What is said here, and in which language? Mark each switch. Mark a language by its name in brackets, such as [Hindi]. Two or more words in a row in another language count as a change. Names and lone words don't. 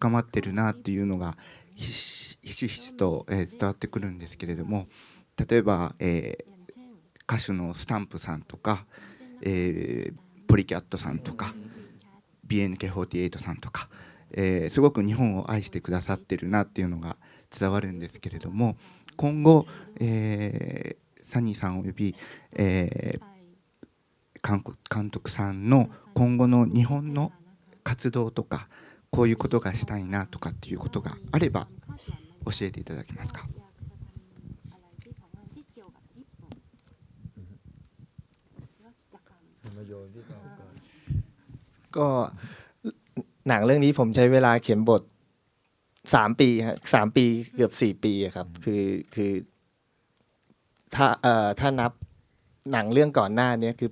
[Japanese] 深まってるなっていうのがひしひしと、伝わってくるんですけれども、例えば、歌手のスタンプさんとか、ポリキャットさんとか BNK48 さんとか、すごく日本を愛してくださってるなっていうのが伝わるんですけれども、今後、サニーさんおよび、監督さんの今後の日本の活動とか、こういうことがしたいなとかっていうことがあれば教えていただけますか。 [Thai] ก็หนังเรื่องนี้ผมใช้เวลาเขียนบท3 ปีฮะ3 ปีเกือบ4 ปีอะครับคือถ้านับหนังเรื่องก่อนหน้านี้คือ